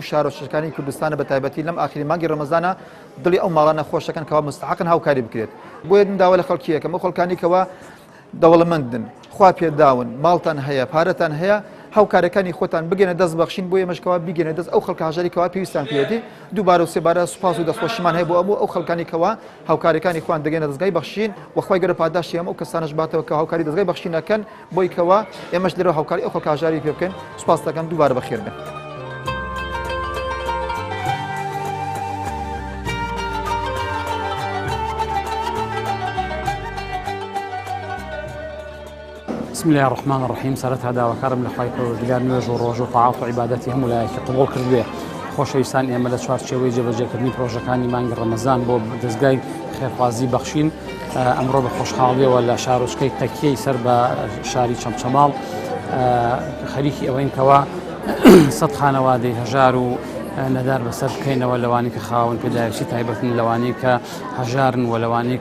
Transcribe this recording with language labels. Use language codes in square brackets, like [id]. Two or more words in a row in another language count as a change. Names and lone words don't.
[ckb] شار و شەکانی کوردستانە بە تایبەتی لەم ئاخری مانگی ڕەمەزانە دڵی ئەو ماڵانە خۆشەکەن کەوا مستحقن هاوکاری بکرێت بۆیە داوا لە خەڵکی یەکەم ئەو خەڵکانی کەوا دەوڵەمەندن خوا پێداون ماڵتان هەیە پارەتان هەیە هاوکارەکانی خۆتان بگەنە دەست بەخشین بۆ ئێمەشکەوە بیگەنە دەست ئەو خەڵکە هەژاریکەوە پێویستان پێدی دووبارە و سێبارە سوپاس و دەستخۆشیمان هەیە بۆ ئەموو ئەو خەڵکانی کەوا هاوکارەکانی خۆیان دەگەنە دەستگای بەخشین وەخوای گەورە پاداشتی ئەم ئەو کەسانش باتەوە کە هاوکاری دەستگای بەخشینەکەن بۆی کەوا ئێمەش لێرە هاوکاری ئەو خەڵکە هەژاری پێ بکەین سوپاس دەکەم دووبارە بەخێر بن. [ar] بسم الله الرحمن الرحیم [ckb] سەرەتا داواکارم لە خوای پەروەردگار نوێژ و ڕۆژ و تەعاف و عیبادەتی هەموو لایەکی قبوڵ کردوێ خۆشەویستان ئێمە لە چوارچێوەی جێبەجێکردنی پرۆژەکانی مانگی ڕەمەزان بۆ دەستگای خێرخوازی بەخشین ئەمڕۆ بە خۆشحاڵیەوە لە شارۆچکەی تەکیەی سەر بە شاری چەمچەماڵ خەریکی ئەوەین کەوا سەد خانەوادەی هەژار و نەدار بەسەر بکەینەوە لەوانی کە خاوەن پێداویستی تایبەتن لەوانەی کە هەژارن و لەوانەی